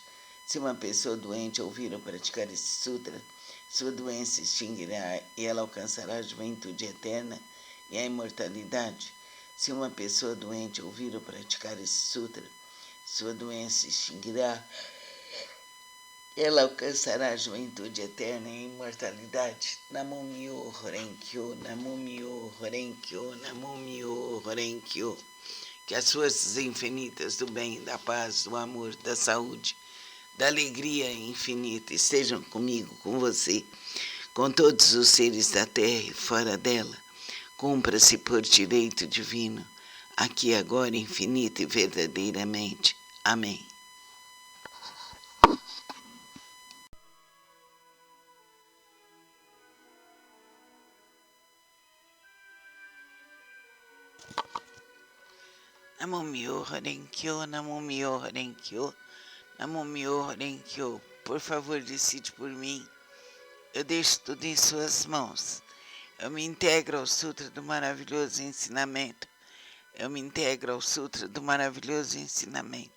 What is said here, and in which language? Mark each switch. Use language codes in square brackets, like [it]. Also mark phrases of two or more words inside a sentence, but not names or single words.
[pt] Se uma pessoa doente ouvir ou praticar este sutra, sua doença se extinguirá e ela alcançará a juventude eterna e a imortalidade. Se uma pessoa doente ouvir ou praticar este sutra, sua doença se extinguirá ela alcançará a juventude eterna e a imortalidade. [ja] Namo Myo Horenkyo, Namo Myo Horenkyo, Namo Myo Horenkyo. [pt] Que as forças infinitas do bem, da paz, do amor, da saúde, da alegria infinita estejam comigo, com você, com todos os seres da terra e fora dela. Cumpra-se por direito divino, aqui, agora, infinita e verdadeiramente. Amém. [ja] Namo Myo Horenkyo, Namo Myo Horenkyo, Namo Myo Horenkyo. [pt] Por favor, decide por mim. Eu deixo tudo em suas mãos. Eu me integro ao Sutra do maravilhoso ensinamento. Eu me integro ao Sutra do maravilhoso ensinamento.